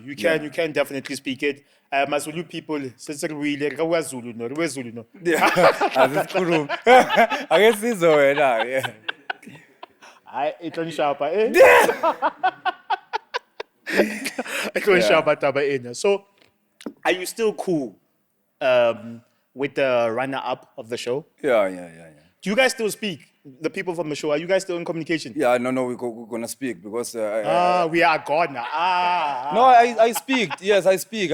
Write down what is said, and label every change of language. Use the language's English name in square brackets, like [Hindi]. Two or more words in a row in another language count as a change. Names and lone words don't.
[English] You can definitely speak it. Mazulu people, since we le Zulu no, we Zulu no. [Zulu] Yeah. Asikhuluma. Ake sizo wena. Yeah. [Southern Sotho] I itlo shapa itlo shapa taba ena. [English] So are you still cool with the runner-up of the show? Yeah. Do you guys still speak? The people from the show, are you guys still in communication? Yeah, no, we're gonna speak because we are gone now. No, I speak. Yes, I speak.